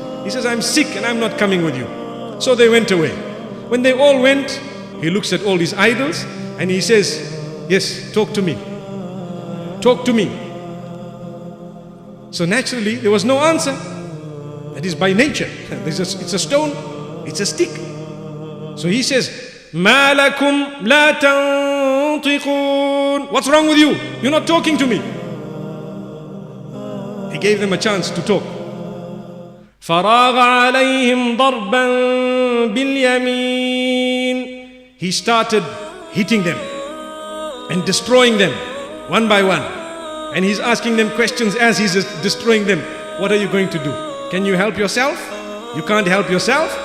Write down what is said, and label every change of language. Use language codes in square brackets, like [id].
[en] He says, I'm sick and I'm not coming with you. So they went away. When they all went, he looks at all these idols and he says, yes, talk to me. Talk to me. So naturally, there was no answer. That is by nature. It's a stone, it's a stick. So he says, [ar] مَا لَكُمْ لَا تَنْطِقُونَ. [en] What's wrong with you? You're not talking to me. He gave them a chance to talk. [ar] فَرَاغَ عَلَيْهِمْ ضَرْبًا بِالْيَمِينِ. [en] He started hitting them and destroying them one by one. And he's asking them questions as he's destroying them. What are you going to do? Can you help yourself? You can't help yourself.